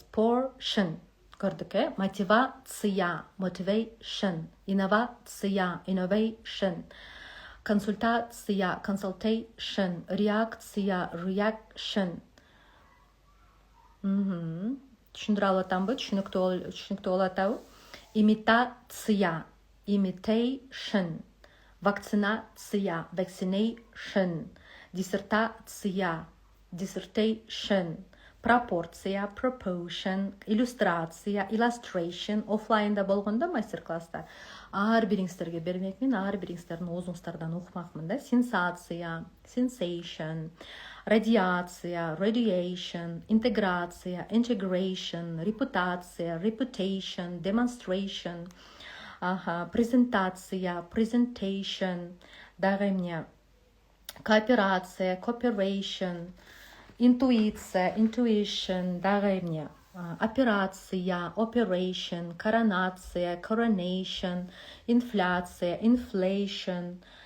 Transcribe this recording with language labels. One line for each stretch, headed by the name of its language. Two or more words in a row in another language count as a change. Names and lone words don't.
Kyrgyz: Portion, көрдүк, мотивация, motivation, инновация, innovation, консультация, consultation, реакция, reaction. Түшүндүрө алып атамбы? Түшүнүктүү болуп атабы? Имитация, imitation, вакцинация, vaccination, диссертация, dissertation, пропорция, proportion, иллюстрация, illustration. Офлайнда болгондо мастер-класста ар бириңиздерге бермекмин, ар бириңиздердин оозуңуздардан укмакмын да. Сенсация, sensation, радиация, radiation, интеграция, integration, репутация,
English: reputation, demonstration,
Kyrgyz: презентация, presentation, дагы эмне, кооперация, cooperation, интуиция, intuition, дагы эмне, операция, operation, коронация, coronation, инфляция, inflation,